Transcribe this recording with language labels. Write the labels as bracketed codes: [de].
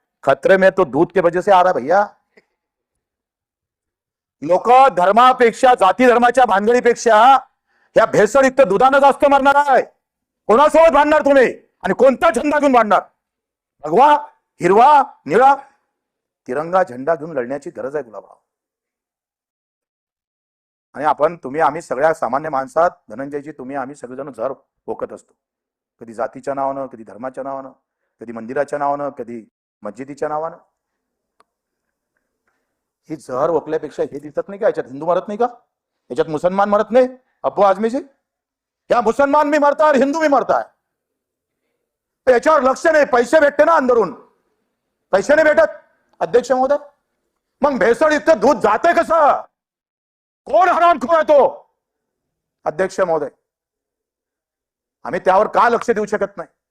[hi] खतरे में तो दूध के वजह से आ रहा है भैया. [mr] लोक धर्मापेक्षा, जाती धर्माच्या भानगडीपेक्षा या भेसळयुक्त दुधानं जास्त मरणार आहे. कोणासोबत भांडणार तुम्ही आणि कोणता झेंडा घेऊन भांडणार? भगवा, हिरवा, निळा, तिरंगा झेंडा घेऊन लढण्याची गरज आहे गुलाबराव. आणि आपण, तुम्ही, आम्ही सगळ्या सामान्य माणसात, धनंजयजी, तुम्ही, आम्ही सगळेजण झर ओकत असतो, कधी जातीच्या नावानं, कधी धर्माच्या नावानं, कधी मंदिराच्या नावानं, कधी मस्जिदीच्या नावानं. ही जहर ओकल्यापेक्षा हे दिसत नाही का याच्यात हिंदू मरत नाही का? याच्यात मुसलमान मरत नाही? [hi] अब्बू आझमीजी, या मुसलमान भी मरता है, हिंदू भी मरता है. [mr] याच्यावर लक्ष नाही. पैसे भेटते ना अंदरून, पैसे नाही भेटत अध्यक्ष महोदय. मग भेसळयुक्त दूध जाते कसं? कोण हरामखोर आहे तो? अध्यक्ष महोदय, आम्ही त्यावर का लक्ष देऊ शकत नाही?